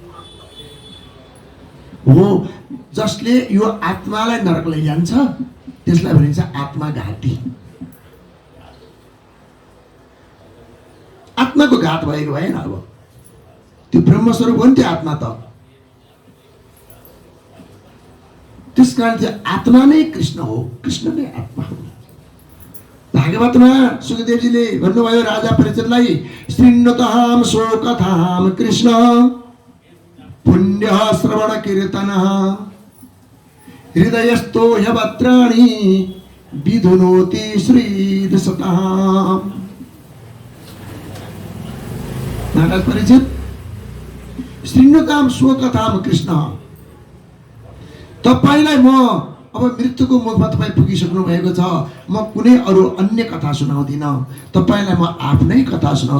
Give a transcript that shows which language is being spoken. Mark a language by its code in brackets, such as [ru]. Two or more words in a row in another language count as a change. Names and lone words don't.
[ne] हो, जसले यो आत्मालाई नरक लैजान्छ त्यसलाई भनिन्छ आत्माघाती। आत्माको घात भएको भएन, अब त्यो ब्रह्मस्वरूप हो नि त्यो आत्मा त। त्यसकारण त्यो आत्मा नै कृष्ण हो, कृष्ण नै आत्मा हो। भागवतमा सुखदेवजीले भन्नुभयो राजा परीक्षितलाई, [sa] शृण्वतां शोकथां कृष्ण पुण्य श्रवण कीर्तन हृदयस्थो ह्यवत्राणि विधुनोति श्रीदशताम्। महाराज परीक्षित, शृण्वतां शोकथां कृष्ण, [ne] तपाईलाई म अब मृत्युको मुखमा तपाईँ पुगिसक्नु भएको छ, म कुनै अरू अन्य कथा सुनाउँदिन, तपाईँलाई म आफ्नै कथा सुनाउँछु।